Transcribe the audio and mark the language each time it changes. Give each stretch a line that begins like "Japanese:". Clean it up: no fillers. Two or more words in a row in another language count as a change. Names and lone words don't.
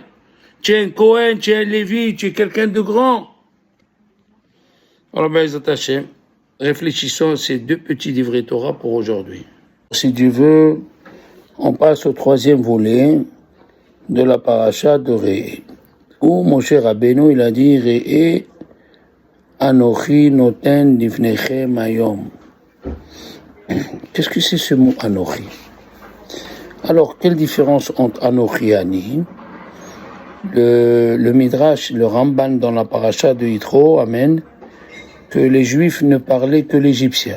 French: Tu es un Cohen, tu es un Lévi, tu es quelqu'un de grand. Alors, ben, attachés, réfléchissons à ces 2 petits livrets Torah pour aujourd'hui. Si Dieu veut, on passe au 3e volet de la paracha de Re'e, où Moshe Rabbeinu, il a dit
Hebrew: ראה אנכי נותן לפניכם היום.
French: Qu'est-ce que c'est ce mot Anochi? Alors, quelle différence entre Anochi et Ani? Le Midrash, le Ramban dans la paracha de Yitro, amène que les Juifs ne parlaient que l'égyptien.